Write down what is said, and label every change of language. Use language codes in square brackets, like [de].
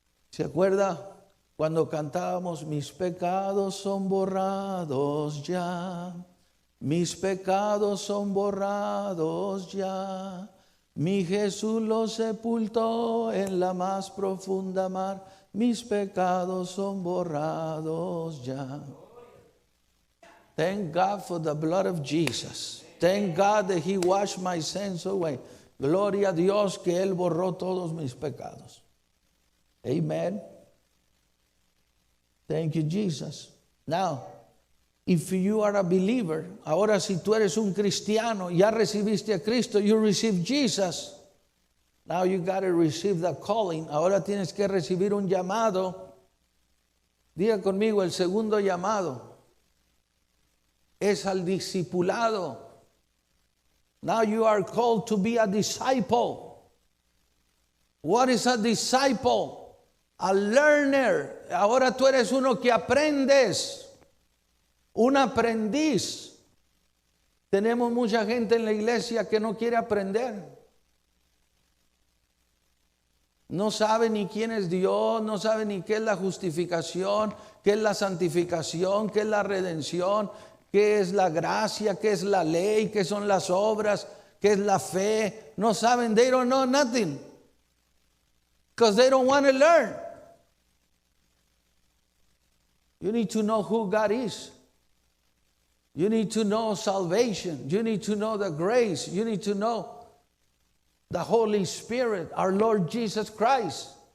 [es] ¿Se acuerda cuando cantábamos, mis pecados son borrados ya? Mis pecados son borrados ya. Mi Jesús los sepultó en la más profunda mar. Mis pecados son borrados ya. [en] Thank God for the blood of Jesus. Thank God that He washed my sins away. [es] Gloria a Dios que Él borró todos mis pecados. [en] Amen. Thank you, Jesus. Now, if you are a believer, [es] ahora si tú eres un cristiano, ya recibiste a Cristo, [en] you receive Jesus. Now you got to receive the calling. [es] Ahora tienes que recibir un llamado. Diga conmigo, el segundo llamado es al discipulado. [en] Now you are called to be a disciple. What is a disciple? A learner. [es] Ahora tú eres uno que aprendes. Un aprendiz. Tenemos mucha gente en la iglesia que no quiere aprender. No sabe ni quién es Dios, no sabe ni qué es la justificación, qué es la santificación, qué es la redención, qué es la gracia, qué es la ley, qué son las obras, qué es la fe. No saben, [en] they don't know nothing. Because they don't want to learn. You need to know who God is. You need to know salvation. You need to know the grace. You need to know the Holy Spirit, our Lord Jesus Christ.